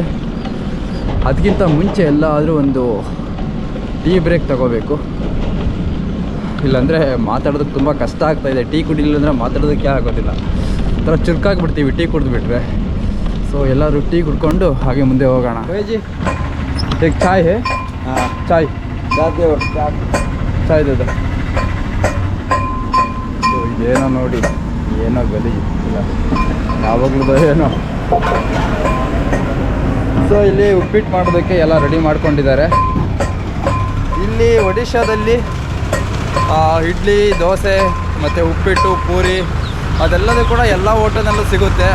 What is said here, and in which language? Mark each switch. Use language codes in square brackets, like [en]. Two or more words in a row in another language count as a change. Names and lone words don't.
[kn] ಅದಕ್ಕಿಂತ ಮುಂಚೆ ಎಲ್ಲಾದರೂ ಒಂದು [en] tea break [kn] ತಗೋಬೇಕು, ಇಲ್ಲಾಂದರೆ ಮಾತಾಡೋದಕ್ಕೆ ತುಂಬ ಕಷ್ಟ ಆಗ್ತಾಯಿದೆ. ಟೀ ಕುಡಿಲಿಲ್ಲ ಅಂದರೆ ಮಾತಾಡೋದಕ್ಕೆ ಆಗೋದಿಲ್ಲ. ಒಂಥರ ಚುರುಕಾಗಿಬಿಡ್ತೀವಿ ಟೀ ಕುಡಿದ್ಬಿಟ್ರೆ. ಸೊ ಎಲ್ಲರೂ ಟೀ ಕುಡ್ಕೊಂಡು ಹಾಗೆ ಮುಂದೆ ಹೋಗೋಣ. [hi] ಜಿ एक चाय है? हाँ चाय चाय दे दो. [kn] ಸೊ ಇದೇನೋ ನೋಡಿ, ಏನೋ ಗಲೀಜು ಇಲ್ಲ ಯಾವಾಗಲೂ ಏನೋ. ಸೊ ಇಲ್ಲಿ ಉಪ್ಪಿಟ್ಟು ಮಾಡೋದಕ್ಕೆ ಎಲ್ಲ ರೆಡಿ ಮಾಡ್ಕೊಂಡಿದ್ದಾರೆ. ಇಲ್ಲಿ ಒಡಿಶಾದಲ್ಲಿ ಇಡ್ಲಿ, ದೋಸೆ ಮತ್ತು ಉಪ್ಪಿಟ್ಟು, ಪೂರಿ ಅದೆಲ್ಲದೂ ಕೂಡ ಎಲ್ಲ ಹೋಟೆಲ್ನಲ್ಲೂ ಸಿಗುತ್ತೆ.